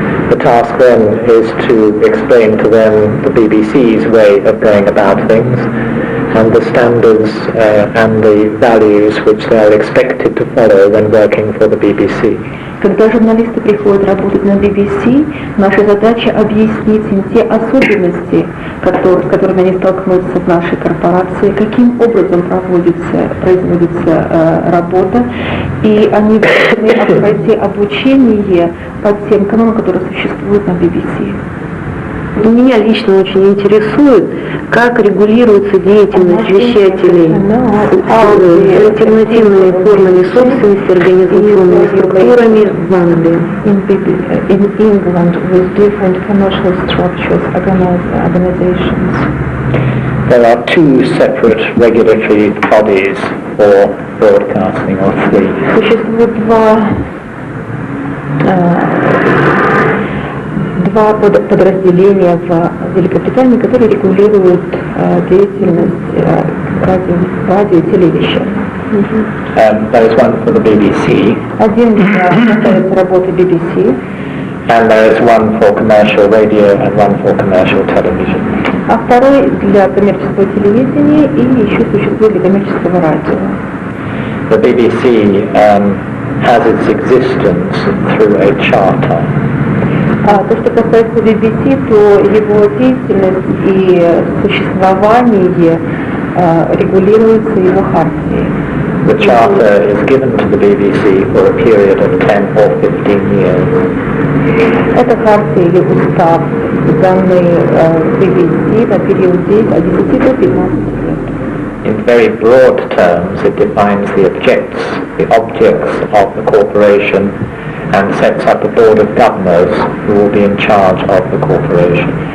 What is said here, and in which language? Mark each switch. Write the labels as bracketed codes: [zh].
[en] The task then is to explain to them the BBC's way of going about things and the standards and the values which they are expected to follow when working for the BBC. [ru] Когда журналисты приходят работать на BBC, наша задача объяснить им те особенности, с которыми они столкнутся в нашей корпорации, каким образом производится работа, и они должны пройти обучение по тем канонам, которые существуют на BBC. Меня лично очень интересует, как регулируется деятельность вещателей с альтернативными формами собственности, организационными структурами в Англии. [en] In England, with different commercial structures, organizations. There are two separate regulatory bodies for broadcasting, or three. [ru] Существует два подразделения в Великобритании, которые регулируют деятельность радио и телевещания. [en] There is one for the BBC, [ru] Один касается работы BBC, [en] and there is one for commercial radio and one for commercial television. [ru] а второй для коммерческого телевидения и еще существует для коммерческого радио. [en] The BBC has its existence through a charter. [ru] То, что касается BBC, то его деятельность и существование регулируется его хартией. [en] The charter is given to the BBC for a period of 10 or 15 years. [ru] Это хартия или устав, данный BBC на период от 10 до 15 лет. [en] In very broad terms, it defines the objects of the corporation and sets up a board of governors who will be in charge of the corporation.